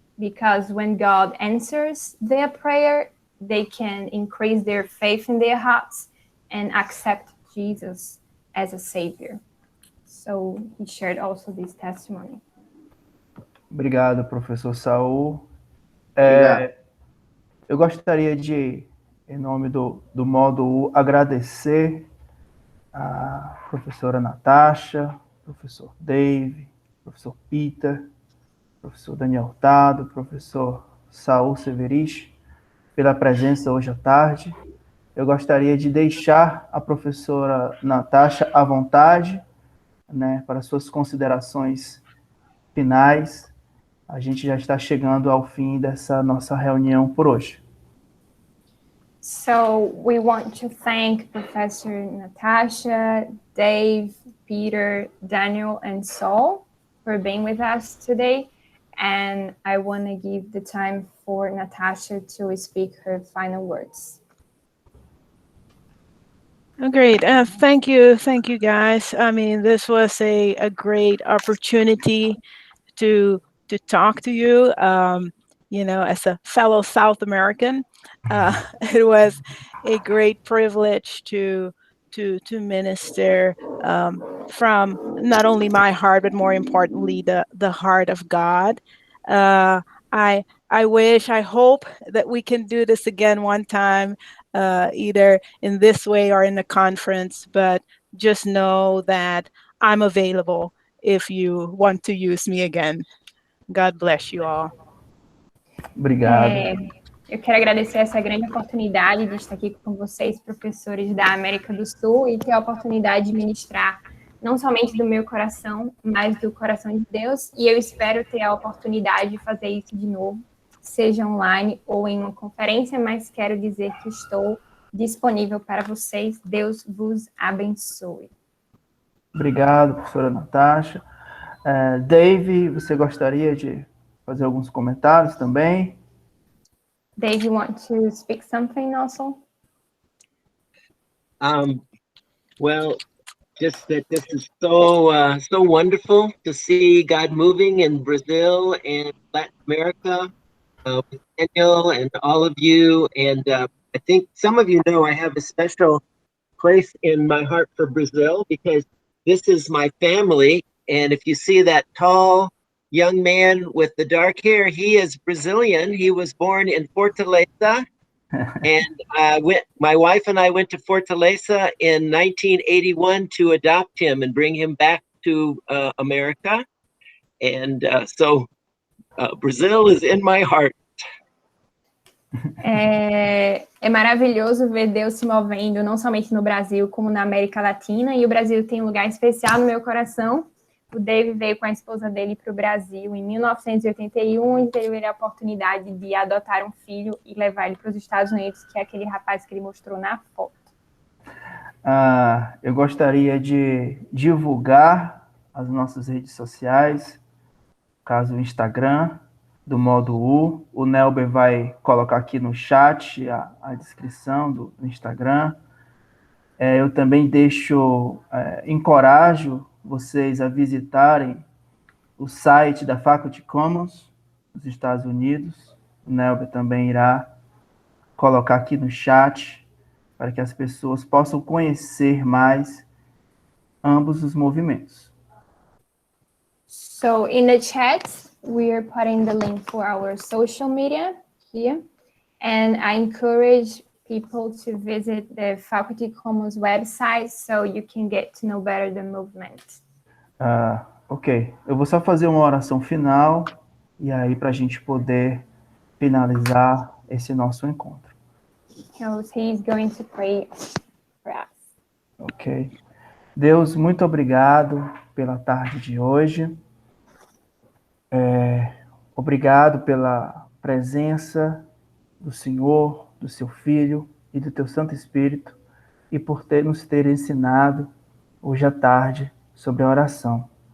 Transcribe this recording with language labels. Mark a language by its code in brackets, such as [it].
[en] Because when God answers their prayer, they can increase their faith in their hearts and accept Jesus as a savior. So he shared also this testimony. [pt] Obrigado, professor Saul. Obrigado. Eu gostaria de, em nome do módulo U, agradecer a professora Natasha, professor Dave, professor Peter, professor Daniel Hurtado, professor Saul Severich, pela presença hoje à tarde. Eu gostaria de deixar a professora Natasha à vontade, né, para suas considerações finais. A gente já está chegando ao fim dessa nossa reunião por hoje. [en] So we want to thank Professor Natasha, Dave, Peter, Daniel, and Saul for being with us today. And I want to give the time for Natasha to speak her final words. Oh, great. Thank you, guys. I mean, this was a great opportunity to talk to you. You know, as a fellow South American, it was a great privilege to minister from not only my heart, but more importantly, the heart of God. I hope that we can do this again one time, either in this way or in a conference, but just know that I'm available if you want to use me again. God bless you all. [pt] Obrigado. Eu quero agradecer essa grande oportunidade de estar aqui com vocês, professores da América do Sul, e ter a oportunidade de ministrar não somente do meu coração, mas do coração de Deus. E eu espero ter a oportunidade de fazer isso de novo, seja online ou em uma conferência, mas quero dizer que estou disponível para vocês. Deus vos abençoe. Obrigado, professora Natasha. Dave, você gostaria de fazer alguns comentários também? [en] Dave, you want to speak something also? Well, just that this is so wonderful to see God moving in Brazil and Latin America, with Daniel and all of you. And I think some of you know I have a special place in my heart for Brazil because this is my family. And if you see that tall young man with the dark hair, he is Brazilian. He was born in Fortaleza. And my wife and I went to Fortaleza in 1981 to adopt him and bring him back to America. And so Brazil is in my heart. [pt] É maravilhoso ver Deus se movendo, não somente no Brasil, como na América Latina. E o Brasil tem um lugar especial no meu coração. O Dave veio com a esposa dele para o Brasil em 1981 e teve a oportunidade de adotar um filho e levar ele para os Estados Unidos, que é aquele rapaz que ele mostrou na foto. Eu gostaria de divulgar as nossas redes sociais, caso o Instagram, do Modo U. O Nelber vai colocar aqui no chat a descrição do Instagram. Eu também encorajo vocês a visitarem o site da Faculty Commons dos Estados Unidos. O Nelber também irá colocar aqui no chat para que as pessoas possam conhecer mais ambos os movimentos. [en] So in the chat, we are putting the link for our social media here. And I encourage people to visit the Faculty Commons website so you can get to know better the movement. Ok. [pt] Eu vou só fazer uma oração final e aí para a gente poder finalizar esse nosso encontro. [en] So he's going to pray for us. Ok. [pt] Deus, muito obrigado pela tarde de hoje. Obrigado pela presença do Senhor, do seu Filho e do teu Santo Espírito, e por nos ter ensinado hoje à tarde sobre a oração.